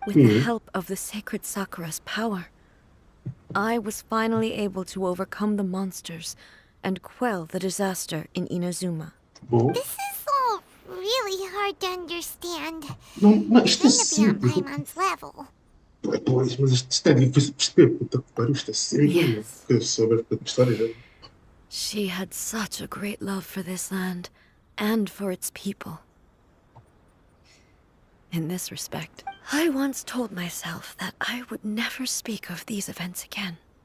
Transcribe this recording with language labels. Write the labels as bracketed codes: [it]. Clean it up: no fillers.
[en] With the help of the sacred sakura's power, I was finally able to overcome the monsters and quell the disaster in Inazuma. This is all really hard to understand. [pt] Não, isto é [en] Trying to be on Paimon's level. [pt] Pois, mas isto é difícil de perceber. Puta que pariu, isto é sério. Eu souber a história já. [en] She had such a great love for this land and for its people. In this respect, I once told myself that I would never speak of these events again.